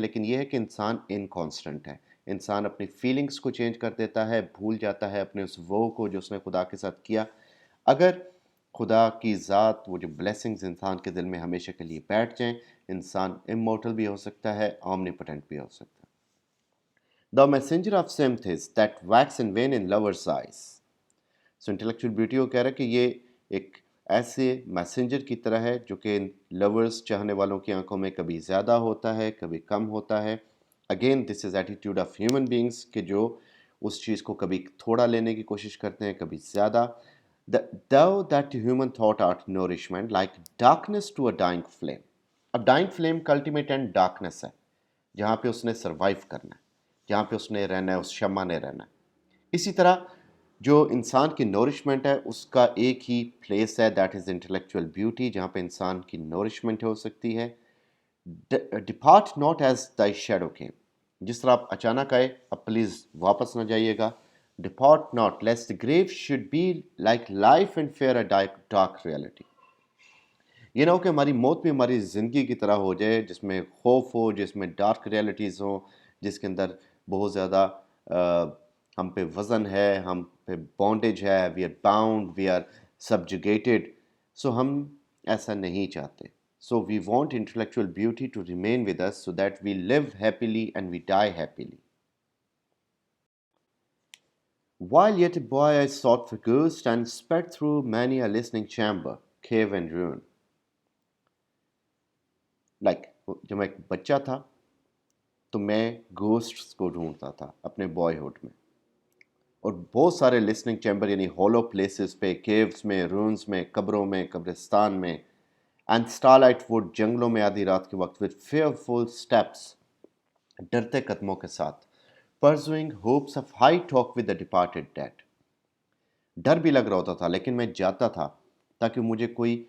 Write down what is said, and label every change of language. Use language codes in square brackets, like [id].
[ur] لیکن یہ ہے کہ انسان انکانسٹنٹ ہے انسان اپنی فیلنگز کو چینج کر دیتا ہے بھول جاتا ہے اپنے اس وہ کو جو اس نے خدا کے ساتھ کیا. اگر خدا کی ذات وہ جو بلیسنگز انسان کے دل میں ہمیشہ کے لیے بیٹھ جائیں انسان امورٹل بھی ہو سکتا ہے اومنیپوٹنٹ بھی ہو سکتا ہے. [en] The messenger of sympathies that wax and wane in lovers' eyes. So intellectual beauty [ur] وہ کہہ رہا ہے کہ یہ ایک ایسے میسنجر کی طرح ہے جو کہ لورز چاہنے والوں کی آنکھوں میں کبھی زیادہ ہوتا ہے کبھی کم ہوتا ہے. [en] again this is attitude of human beings [ur] کہ جو اس چیز کو کبھی تھوڑا لینے کی کوشش کرتے ہیں کبھی زیادہ. [en] Thou that human thought art nourishment like darkness to a dying flame. [ur] اب ڈائنگ فلیم کا الٹیمیٹ اینڈ ڈارکنیس ہے جہاں پہ اس نے سروائیو کرنا ہے جہاں پہ اس نے رہنا ہے اس شمع نے رہنا ہے. اسی طرح جو انسان کی نورشمنٹ ہے اس کا ایک ہی پلیس ہے [en] that is intellectual beauty [ur] جہاں پہ انسان کی نورشمنٹ ہو سکتی ہے. [en] depart not as thy shadow came [ur] جس طرح آپ اچانک آئے اب پلیز واپس نہ جائیے گا. [en] Depart not lest the grave should be like life and fear a dark reality. [ur] یہ نہ ہو کہ ہماری موت بھی ہماری زندگی کی طرح ہو جائے جس میں خوف ہو جس میں ڈارک ریئلٹیز ہوں جس کے اندر بہت زیادہ ہم پہ وزن ہے ہم پہ بانڈیج ہے [en] We are bound we are subjugated. [ur] سو ہم ایسا نہیں چاہتے. [en] So we want intellectual beauty to remain with us so that we live happily and we die happily. While yet a boy I sought for ghost and sped through many a listening chamber, cave and ruin. [ur] Like جب میں ایک بچہ تھا تو میں گھوسٹس کو ڈھونڈتا تھا اپنے بوائے ہوڈ میں اور بہت سارے لسننگ چیمبر یعنی ہولو پلیسز پہ کیوز میں رونز میں قبروں میں قبرستان میں [en] and starlight wood [ur] جنگلوں میں آدھی رات کے وقت [en] with fearful steps [ur] ڈرتے قدموں کے ساتھ [en] pursuing hopes of high talk with the departed dead. [ur] ڈر بھی لگ رہا ہوتا تھا لیکن میں جاتا تھا تاکہ مجھے کوئی